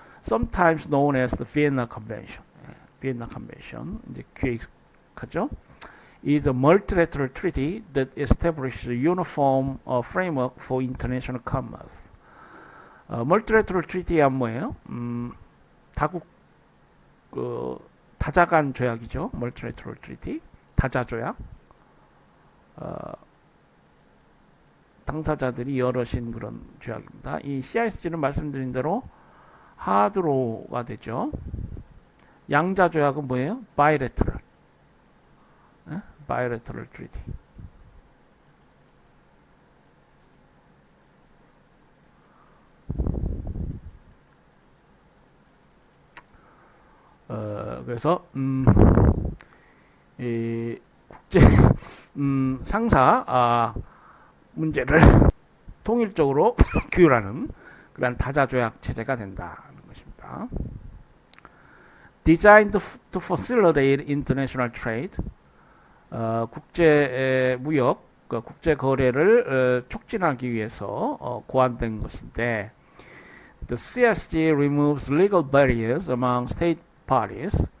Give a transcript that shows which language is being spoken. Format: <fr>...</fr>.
<en>Sometimes known as the Vienna Convention.</en> <ko>Vienna Convention 이제 기획하죠.</ko> <en>Is a multilateral treaty that establishes a uniform framework for international commerce.</en> <ko>multilateral treaty가 뭐예요? 다국 다자간 조약이죠. multilateral treaty, 다자 조약. 당사자들이 여럿인 그런 조약입니다. 이 CISG는 말씀드린 대로 하드로가 되죠. 양자 조약은 뭐예요? bilateral. bilateral treaty. 그래서 이 국제 상사 문제를 통일적으로 규율하는 그런 다자조약 체제가 된다는 것입니다.</ko> <en>Designed to facilitate international trade,</en> <ko>국제 무역, 국제 거래를 촉진하기 위해서 고안된 것인데,</ko> <en>the CSG removes legal barriers among state parties.</en>